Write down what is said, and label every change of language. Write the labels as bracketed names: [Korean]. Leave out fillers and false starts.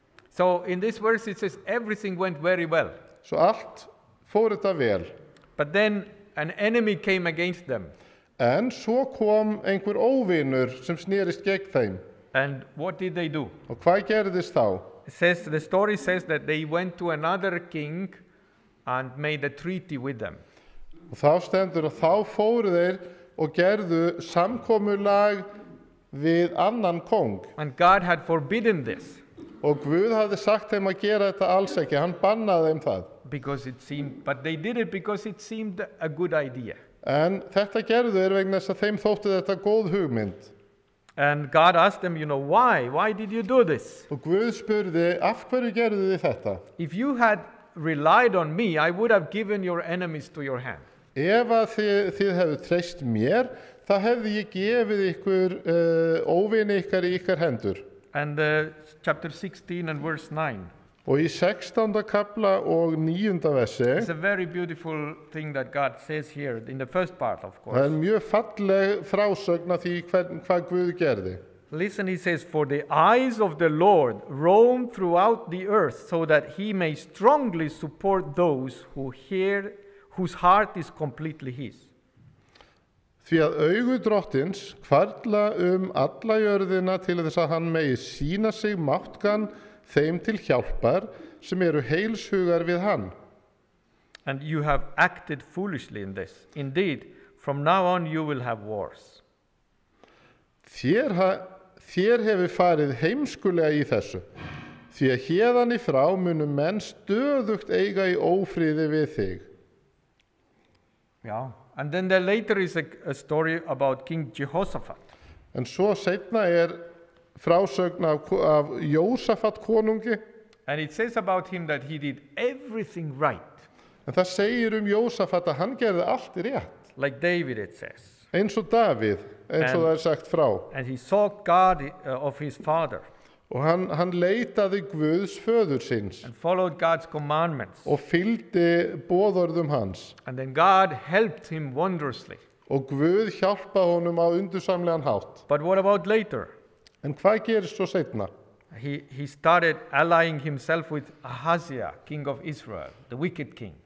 [English] So in this verse it says everything went very well. [Icelandic] Svo allt fór þetta vel. [English] But then an enemy came against them. [Icelandic] En svo kom einhver óvinur sem snerist gegn þeim. [English] And what did they do? [Icelandic] Og hvað gerðist þá? [English] It says, the story says that they went to another king and made a treaty with them. [Icelandic] Og þá stendur að þá fóru þeir og gerðu samkomulag við annan kong. [English] And God had forbidden this [Icelandic] Og Guð hafði sagt þeim að gera þetta alls ekki, hann bannaði þeim það. [English] because it seemed, but they did it because it seemed a good idea. [Icelandic] En þetta gerðu þeir vegna þess að þeim þótti þetta góð hugmynd. [English] And God asked them, why? Why did you do this? [Icelandic] Og Guð spurði, af hverju gerðu þið þetta? [English] If you had relied on me, I would have given your enemies to your hand. [Icelandic] Ef að þið hefðu treyst mér, þá hefði ég gefið ykkur óvini ykkar í ykkar hendur. [English] And chapter 16 and verse 9. [Icelandic] Og í 16. kapla og 9. versi, [English] It's a very beautiful thing that God says here in the first part, of [Icelandic] það [English] course. [Icelandic] mjög falleg frásögn af því hvað Guð gerði. [English] Listen, he says, for the eyes of the Lord roam throughout the earth so that he may strongly support those who hear, whose heart is completely his. [Icelandic] Því að augu drottins hvarfla alla jörðina til þess að hann megi sýna sig máttgan þeim til hjálpar sem eru heilshugar við hann. [English] And you have acted foolishly in this. Indeed, from now on you will have wars. [Icelandic] Þér hefur farið heimskulega í þessu, því að héðan í frá munu menn stöðugt eiga í ófríði við þig. [English] Yeah. And then there later is a story about King Jehoshaphat. [Icelandic] En svo seinna frásögn af Jósafat konungi, [English] And it says about him that he did everything right. [Icelandic] en það segir Jósafat að hann gerði allt rétt, [English] Like David, it says. [Icelandic] eins og Davíð, eins og það sagt frá. [English] And he sought God of his father [Icelandic] Og hann leitaði Guðs föður síns [English] and followed God's commandments. [Icelandic] og fylgdi boðorðum hans. [English] And then God helped him wondrously. [Icelandic] Og Guð hjálpaði honum á undursamlegan hátt. [English] But what about later? [Icelandic] En hvað gerist svo seinna? [English] He started allying himself with Ahaziah, king of Israel, the wicked king.